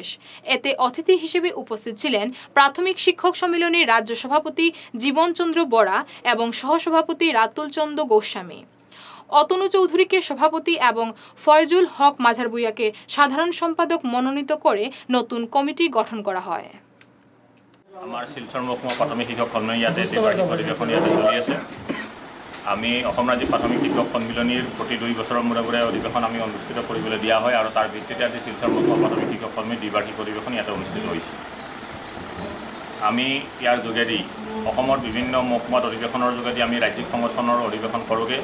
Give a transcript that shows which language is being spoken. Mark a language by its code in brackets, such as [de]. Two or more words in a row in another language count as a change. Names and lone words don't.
[bn] এতে অতিথি হিসেবে উপস্থিত ছিলেন প্রাথমিক শিক্ষক সম্মেলনের রাজ্য সভাপতি জীবনচন্দ্র বরা এবং সহসভাপতি রাতুল চন্দ্র গোস্বামী। অতনু চৌধুরীকে সভাপতি এবং ফয়জুল হক মাঝার ভূঁইয়াকে সাধারণ সম্পাদক মনোনীত করে নতুন কমিটি গঠন করা হয়। [as] আমাৰ শিলচৰ মহকুমা প্ৰাথমিক শিক্ষক সন্মিলনী ইয়াতে অধিৱেশন ইয়াতে চলি আছে। আমি অসম ৰাজ্যিক প্ৰাথমিক শিক্ষক সন্মিলনীৰ প্ৰতি 2 বছৰৰ মূৰে মূৰে অধিৱেশন আমি অনুষ্ঠিত কৰিবলৈ দিয়া হয় আৰু তাৰ ভিত্তিতে আজি শিলচৰ মহকুমা প্ৰাথমিক শিক্ষক সন্মিলনীৰ দ্বিবাৰ্ষিক অধিৱেশন ইয়াতে অনুষ্ঠিত হৈছে। আমি ইয়াৰ যোগেদি অসমৰ বিভিন্ন মহকুমাত অধিৱেশনৰ যোগেদি আমি ৰাজ্যিক সংগঠনৰ অধিৱেশন কৰোঁগৈ।